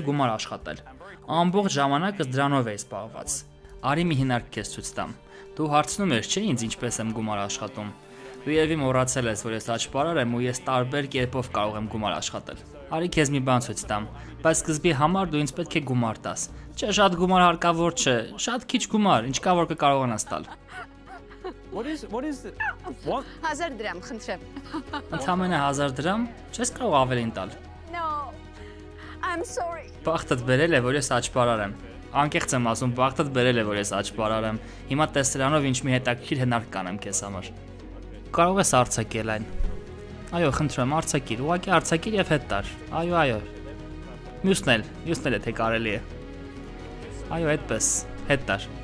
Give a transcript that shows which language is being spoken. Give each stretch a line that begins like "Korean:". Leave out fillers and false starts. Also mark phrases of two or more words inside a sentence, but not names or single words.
Armenian: գումար աշխատել։ Ամբողջ ժամանակս դրանով էի զբաղված։ Արի մի հիմնարկ քեզ ցույց տամ։ Դու հարցնում ես, չէ՞ ինձ ինչպես եմ գումար աշխատում։ Դու երևի մոռացել ես, որ ես աճպարար եմ ու ես տարբեր կերպով կարող եմ գումար աշխատել։ Արի քեզ մի բան ցույց տամ, բայց սկզբի համար դու ինձ պետք է գումար տաս։ Չէ, շատ գումար հարկավոր չէ, շատ քիչ գումար, ինչ կա որ կկարողանաս տալ։
English: What is what?
Armenian: 1000 դրամ, խնդրեմ։ Ընդամենը 1000 դրամ, չես կարող ավելին տալ։
English: No. I'm sorry.
Armenian: Բախտդ բերել է, որ ես աճպարար եմ։ Անկեղծ եմ ասում, բախտդ բերել է, որ ես աճպարար եմ։ Հիմա տես սրանով ինչ մի հետաքրքիր հնարք կանեմ քեզ համար։ Կարող ես արձակել այն։ Այո, խնդրեմ, արձակիր, ուղղակի արձակիր եւ հետ տար։ Այո։ Մյուսն էլ թե կարելի է։ Այո, այդպես, հետ տար։